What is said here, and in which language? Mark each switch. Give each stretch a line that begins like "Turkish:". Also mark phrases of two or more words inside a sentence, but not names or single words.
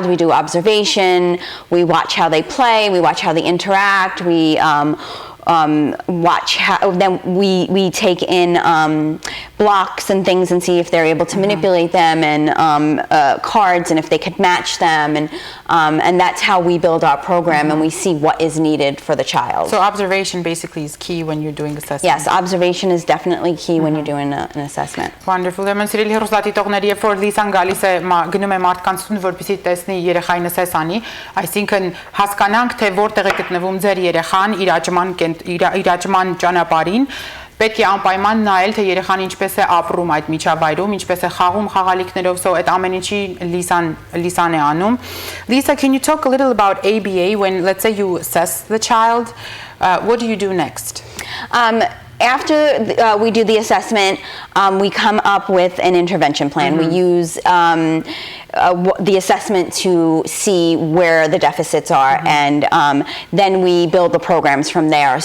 English: We do observation, we watch how they play, we watch how they interact, we watch how, then we take in blocks and things and see if they're able to manipulate them, and cards, and if they could match them, and that's how we build our program, and we see what is needed for the child. So observation basically is key when you're doing assessment. Yes, observation is definitely key when you're doing an assessment. Wonderful.
Armenian: Ուրեմն սիրելի հեռուստադիտողներ, երբ որ Լիսան գալիս է գնում է մարդկանց տուն, որպեսզի տեսնի երեխային assess անի, այսինքն հասկանանք, թե որտեղ է գտնվում ձեր երեխան իր աճման ճանապարհին, պետք է անպայման նայել, թե երեխան ինչպես է ապրում այդ միջավայրում, ինչպես է խաղում խաղալիքներով, so այդ ամեն ինչի Լիսան է անում.
English: Lisa, can you talk a little about ABA when, let's say, you assess the child? What do you do next? After we do the assessment, we come up with an intervention plan. We use the assessment to see where the deficits are, and then we build the programs from there.